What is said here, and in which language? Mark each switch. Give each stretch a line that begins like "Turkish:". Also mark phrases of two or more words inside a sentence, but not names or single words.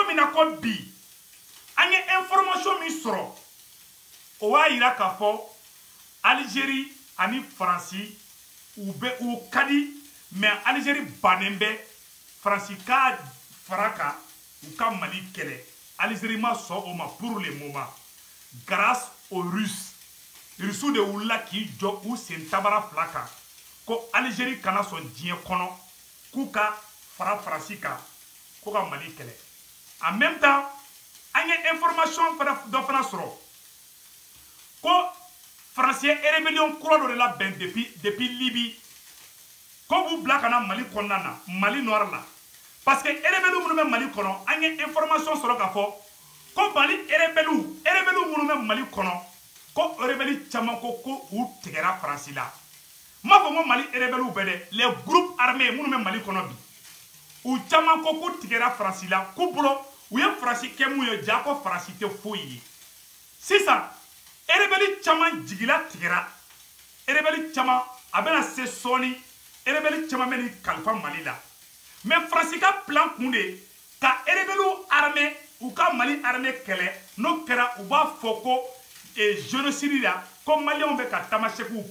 Bambara: min na ko bi an ye information min sɔrɔ o b'a yira k'a fɔ Algérie ani Faransi u ka di mais Algérie bannen bɛ Faransi ka fara kan u ka Mali kɛlɛ Algérie ma sɔn o ma
French: pour le moment grâce aux Russes
Bambara: Russes de wulila k'i jɔ u sen tabara fila kan ko Algérie kana sɔn diɲɛ kɔnɔ k'u ka fara Faransi kan ko ka Mali kɛlɛ
French: en même temps
Bambara: an ye information dɔ fana sɔrɔ ko Faransi ye rébellion kura dɔ de labɛn depuis Libye ko b'u bila ka na Mali kɔnɔna na Mali nord la
French: parce que
Bambara: rébellion minnu bɛ Mali kɔnɔ an ye information sɔrɔ k'a fɔ ko Mali rébellion minnu bɛ Mali kɔnɔ ko rébellion caman ko u tigɛra Faransi la n m'a fɔ ko Mali rébellion bɛɛ dɛ
French: les groupes armés
Bambara: minnu bɛ Mali kɔnɔ bi u caman ko k'u tigɛra Faransi la k'u bolo u ye Faransi kɛ mun ye ja ko Faransi tɛ foyi ye sisan rébellion caman jigila tigɛra rébellion caman a bɛna se sɔɔni rébellion caman bɛ ni kalifa Mali la mais Faransi ka plan kun de ka
French: rébellion armée
Bambara: u ka Mali armée kɛlɛ n'o kɛra u b'a fɔ ko génocide la ko maliyɛnw bɛ ka tamasɛkiw